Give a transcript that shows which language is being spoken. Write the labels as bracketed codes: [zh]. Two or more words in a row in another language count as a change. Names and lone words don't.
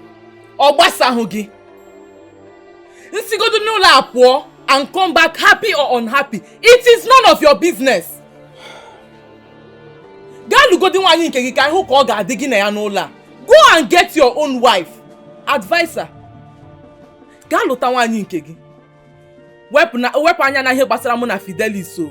[en] And come back happy or unhappy. It is none of your business. Go and get your own wife. Advisor. [ig] Wepu anya na ihe gbasara mụ na Fidelis so.